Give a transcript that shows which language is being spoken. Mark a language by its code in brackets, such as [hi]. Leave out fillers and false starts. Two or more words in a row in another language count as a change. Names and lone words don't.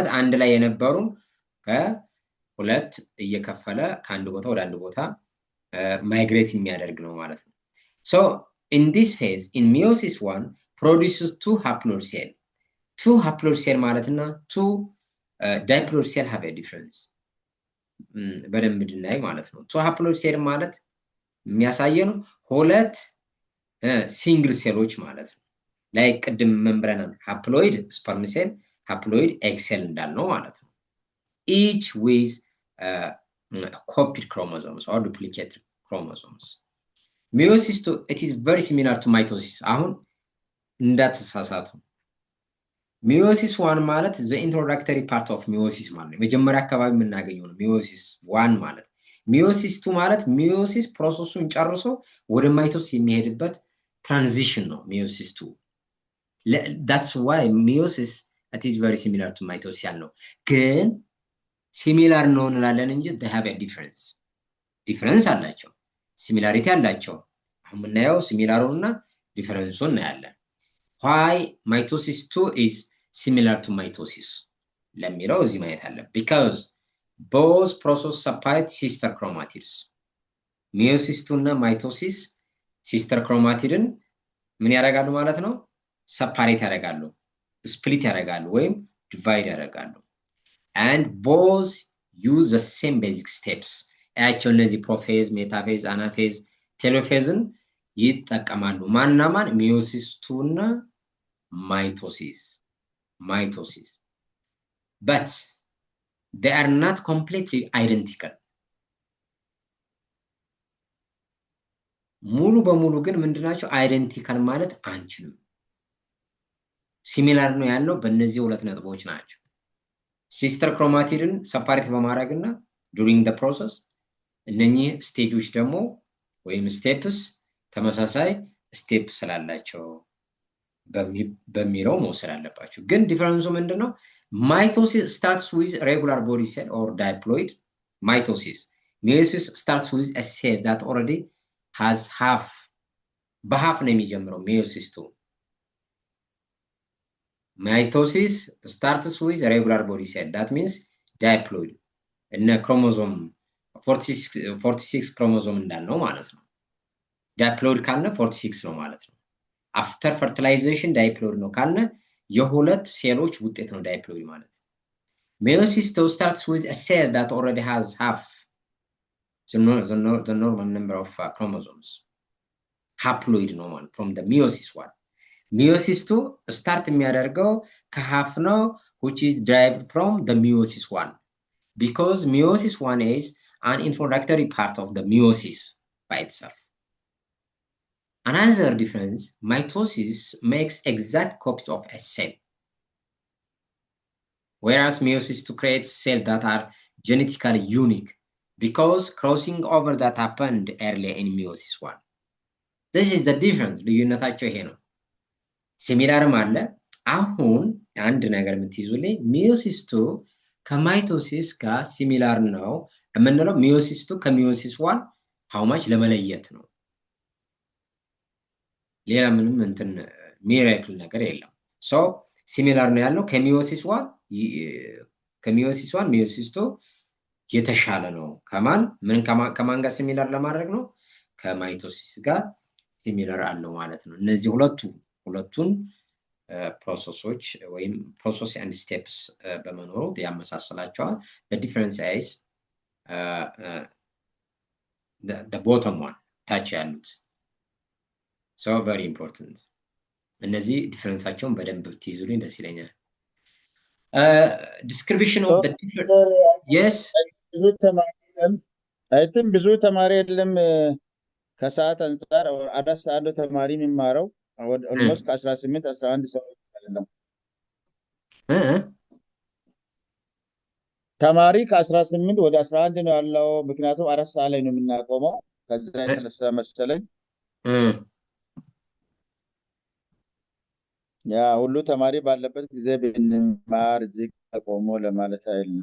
[am] አንድ ላይ የነበሩ ከሁለት እየከፈለ ከአንድ ቦታ ወደ አንድ ቦታ ማይግሬት የሚያደርግ ነው ማለት ነው። so [en] in this phase in meiosis 1 produces two haploid cell ማለትና two diploid cell have a difference [am] በደንብ እንድናይ ማለት ነው። [en] two haploid cell [am] ማለት የሚያሳየው ሁለት ሲንግል ሴሎች ማለት ነው። ላይ ቅድም መንብረናል [en] haploid sperm cell haploid egg cell [am] እንዳልነው ማለት ነው። [en] each with copied chromosomes or duplicated chromosomes. Meiosis 2 it is very similar to mitosis. [am] አሁን እንዳትሳሳቱ meiosis 1 ማለት [en] the introductory part of meiosis [am] ማለት ነው። መጀመሪያ አካባቢ የምናገኘው ነው meiosis 1 ማለት። meiosis 2 ማለት meiosis ፕሮሰሱን ጨርሶ ወደ ማይቶሲስ የሚሄድበት transition ነው meiosis 2. [en] That's why meiosis it is very similar to mitosis [am] ያልነው ግን [en] similar ነው [am] እንላለን እንጂ [en] they have a difference [am] አላቸው። ሲሚላሪቲ አላቸው። አሁን የምናየው ሲሚላሩና ዲፈረንሱን እናያለን። [en] why mitosis 2 is similar to mitosis [am] ለሚለው እዚህ ማየት አለ [en] because both process separate sister chromatids meiosis 2 [am] እና [en] mitosis sister chromatidን [am] ምን ያደርጋሉ ማለት ነው? separate ያደርጋሉ፣ split ያደርጋሉ ወይም divide ያደርጋሉ [en] and both use the same basic steps [am] ያቸው እነዚህ ፕሮፌዝ፣ ሜታፌዝ፣ አናፌዝ፣ ቴሎፌዝን ይጠቀማሉ ማንና ማን ሚዮሲስ 2 እና [en] mitosis but they are not completely identical [am] ሙሉ በሙሉ ግን ምንድናቸው አይደንቲካል ማለት አንችልም ሲሚላር ነው ያለው በእነዚህ ሁለት ነጥቦች ናቸው [en] sister chromatid separate [am] በማድረግና [en] during the process [am] እነኚህ ስቴጆች ደግሞ ወይም ስቴፕስ ተመሳሳይ ስቴፕ ስላላቸው በሚለው መውሰድ አለባችሁ ግን ዲፈረንሱ ምንድነው [en] mitosis starts with regular body cell or diploid mitosis meiosis starts with a cell that already has [am] በhalf ነው የሚጀምረው [en] meiosis 2 mitosis starts with a regular body cell that means diploid እና chromosome [am] 46 chromosome እንዳልነው ማለት ነው diploid ካልነ 46 ነው ማለት ነው [en] after fertilization [am] diploid ነው ካልነ የሁለት ሴሎች ውጤት ነው diploid ማለት [en] meiosis 2 starts with a cell that already has half the normal number of chromosomes haploid [am] ነው ማለት [en] from the meiosis 1 meiosis 2 start [am] የሚያደርገው ከhalf ነው [en] which is derived from the meiosis 1 because meiosis 1 is an introductory part of the meiosis by itself another difference mitosis makes exact copies of a cell whereas meiosis 2 creates cells that are genetically unique because crossing over that happened earlier in meiosis 1 this is the difference [am] ልዩነታቸው ይሄ ነው ሲሚላርም አለ አሁን አንድ ነገር የምትይዙልኝ [en] meiosis 2 [am] ከማይቶሲስ ጋር ሲሚላር ነው የምንለው [en] meiosis 2 ከmeiosis 1 how much [am] ለመለየት ነው ሌላ ምንም እንትን ሚራክል ነገር የለም so ሲሚላር ነው ያለው ከmeiosis 1 meiosis 2 የተሻለ ነው ከማን ጋር ሲሚላር ለማድረግ ነው ከማይቶሲስ ጋር ሲሚላር አለው ማለት ነው እነዚህ ሁለቱን ፕሮሰሶች ወይም [en] process and steps [am] በመኖሩ ያመሳሰላቸዋል [en] the difference is the bottom one [am] ታች ያሉት [en] so very important [am] እነዚህ ዲፈረንሳቸውን በደንብ ትይዙልኝ ደስ ይለኛል [en] description of the different yes [am] ብዙ ተማሪ የለም ከሰዓት አንፃር አዳስ አንዱ ተማሪ የሚማረው almost ከ18 11 ሰው አይደለም ተማሪ ከ18 ወደ 11 ነው ያለው ምክንያቱም 4 ሰዓት ላይ ነው የምናቆመው ከዛ የተነሳ መሰለኝ ያ ሁሉ ተማሪ ባለበት ጊዜ ብንማር እዚህ ቆሞ ለማለት አይደለም